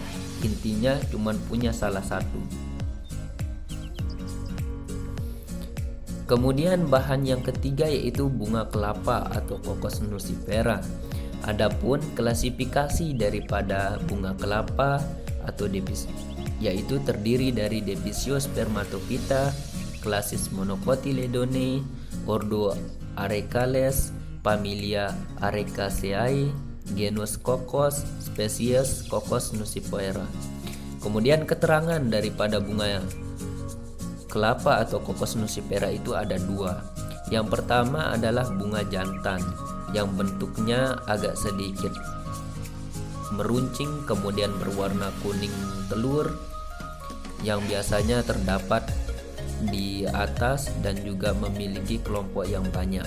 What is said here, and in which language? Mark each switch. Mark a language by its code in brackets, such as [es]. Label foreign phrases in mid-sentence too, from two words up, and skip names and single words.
[id] Intinya cuma punya salah satu. Kemudian bahan yang ketiga yaitu bunga kelapa atau Cocos nucifera. Adapun klasifikasi daripada bunga kelapa atau yaitu terdiri dari Debisio spermatophyta, klasis Monocotyledone, ordo Arecales, familia Arecaceae, genus Cocos, spesies Cocos nucifera. Kemudian keterangan daripada bunga kelapa atau Cocos nucifera itu ada dua. Yang pertama adalah bunga jantan yang bentuknya agak sedikit meruncing, kemudian berwarna kuning telur yang biasanya terdapat di atas dan juga memiliki kelompok yang banyak.